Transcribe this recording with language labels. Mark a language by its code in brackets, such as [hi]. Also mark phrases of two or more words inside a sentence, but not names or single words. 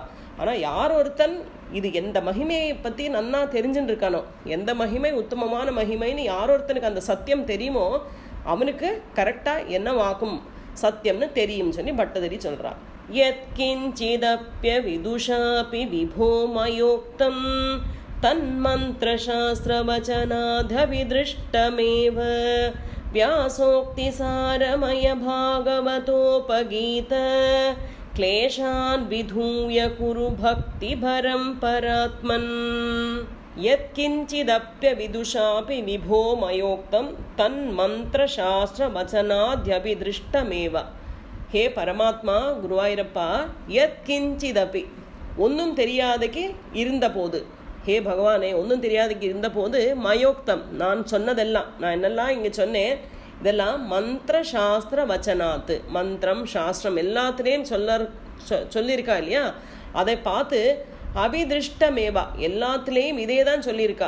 [ta] ஆனால் யார் ஒருத்தன் இது எந்த மகிமையை பற்றி நன்னா தெரிஞ்சுன்னு இருக்கானோ, எந்த மகிமை உத்தமமான மகிமைன்னு யார் ஒருத்தனுக்கு அந்த சத்தியம் தெரியுமோ அவனுக்கு கரெக்டாக என்னவாக்கும் சத்தியம்னு தெரியும் சொல்லி பட்டதிரி சொல்கிறான். [sa] यत्किञ्चिदप्य विदुषापि विभो मयोक्तं तन्मन्त्र शास्त्रवचनादभिदृष्टमेव व्यासोक्ति सारमय भागवतोपगीत क्लेशान् विधूय कुरु भक्ति भरं परात्मन् यत्किंचिदप्य विदुषापि विभो मयोक्तं तन्मन्त्रशास्त्रवचनाद्यभिदृष्टमेव. हे परमात्मा गुरुवायूरप्पा यत्किंचिदपि [ta] ஒன்றும் தெரியாதக்கு இருந்தபோது, ஹே பகவானே ஒன்றும் தெரியாதக்கு இருந்தபோது மயோக்தம் நான் சொன்னதெல்லாம், நான் என்னெல்லாம் இங்கே சொன்னேன் இதெல்லாம் மந்திர சாஸ்திர வச்சனாத்து, மந்திரம் சாஸ்திரம் எல்லாத்துலேயும் சொல்லியிருக்கா இல்லையா, அதை பார்த்து அபிதிருஷ்டமேவா எல்லாத்துலேயும் இதே தான் சொல்லியிருக்கா.